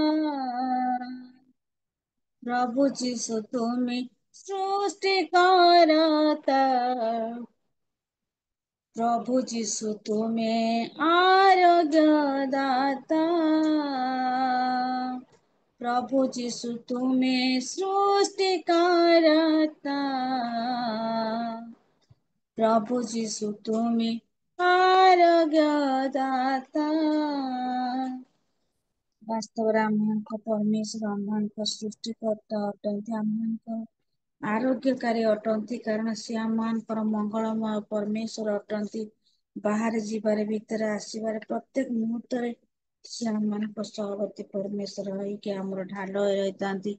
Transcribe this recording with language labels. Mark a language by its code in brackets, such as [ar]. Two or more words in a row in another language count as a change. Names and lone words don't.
[hi] प्रभु जिसु तुम्हें सृष्टि करता, प्रभु जीशु तुम्हें आरोग्य दाता, प्रभु जीशु तुम्हें सृष्टि करता, प्रभु जीशु तुम्हें आरोग्य दाता। [or] ବାସ୍ତବରେ ଆମମାନଙ୍କ ପରମେଶ୍ୱର ଆମମାନଙ୍କ ସୃଷ୍ଟିକର୍ତ୍ତା ଅଟନ୍ତି, ଆମମାନଙ୍କ ଆରୋଗ୍ୟକାରୀ ଅଟନ୍ତି, କାରଣ ସେ ଆମମାନଙ୍କର ମଙ୍ଗଳମୟ ପରମେଶ୍ୱର ଅଟନ୍ତି। ବାହାରେ ଯିବାରେ ଭିତରେ ଆସିବାରେ ପ୍ରତ୍ୟେକ ମୁହୂର୍ତ୍ତରେ ସେ ଆମମାନଙ୍କ ସହବର୍ତ୍ତୀ ପରମେଶ୍ୱର ହେଇକି ଆମର ଢାଲ ରହିଥାନ୍ତି।